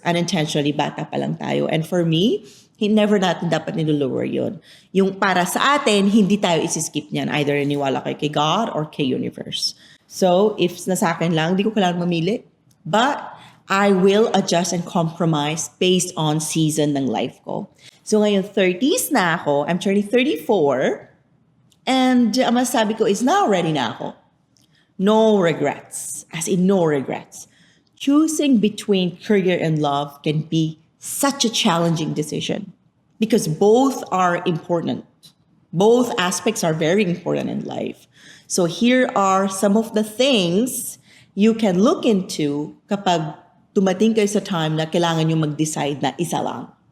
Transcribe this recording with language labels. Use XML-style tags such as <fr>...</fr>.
<tl>Unintentionally, bata pa lang tayo.</tl> <en>And for me,</en> <tl>never natin dapat nilolower yun. Yung para sa atin, hindi tayo isi-skip niyan. Either naniwala kayo kay God or kay universe. So, if nasa akin lang, hindi ko kailangan mamili.</tl> <en>But, I will adjust and compromise based on season ng life ko.</en> <tl>So ngayon, 30s na ako.</tl> <en>I'm turning 34.</en> <tl>And ang masasabi ko is now ready na ako.</tl> <en>No regrets. As in no regrets. Choosing between career and love can be such a challenging decision because both are important. Both aspects are very important in life. So here are some of the things you can look into</en> <tl>kapag dumating kayo sa time na kailangan nyo mag-decide na isa lang.</tl>